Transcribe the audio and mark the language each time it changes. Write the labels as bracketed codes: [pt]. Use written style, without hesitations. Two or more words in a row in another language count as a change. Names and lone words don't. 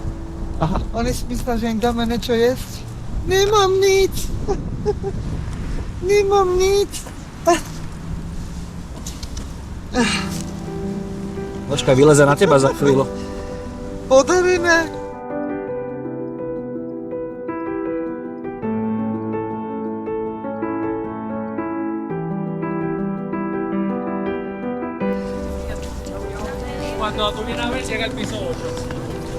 [sk] Oni si myslia, že im dáme niečo jesť. Nemám nič. Nemám nič. Počkaj, vyleze na teba za chvíľu. Podaríme. [es] Cuando tú vienes a ver, llega al piso 8.